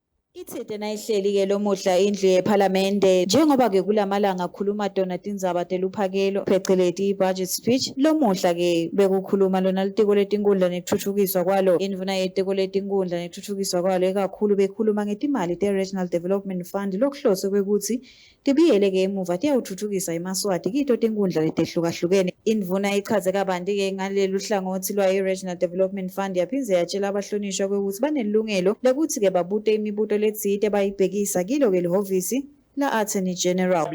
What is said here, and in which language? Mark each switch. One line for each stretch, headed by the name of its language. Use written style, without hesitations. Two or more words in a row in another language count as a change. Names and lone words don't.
Swati: Ithinte nayihleli-ke lomuhla indlu yePhalamende njengoba-ke kulamalanga akhuluma Donaldin Luphakelo pheceleti i-budget speech. Lomuhla-ke bekukhuluma lona litiko letinkundla nekuthuthukiswa kwalo, indvuna yetiko letinkundla nekuthuthukiswa kwalo ekakhulu bekhuluma ngetimali te-Regional Development Fund lokuhloswe kwekuthi tibuyele-ke emuva tiyawuthuthukisa iMaswati kito tinkundla letehlukahlukene. Indvuna ichaze kabanti-ke ngalelu hlangothi lwayo i-Regional Development Fund yaphindze yatshela abahlonishwa kwekuthi banelungelo lekuthi-ke babute imibuto letsite bayibhekisa kilo-ke lihhovisi la-Attorney General.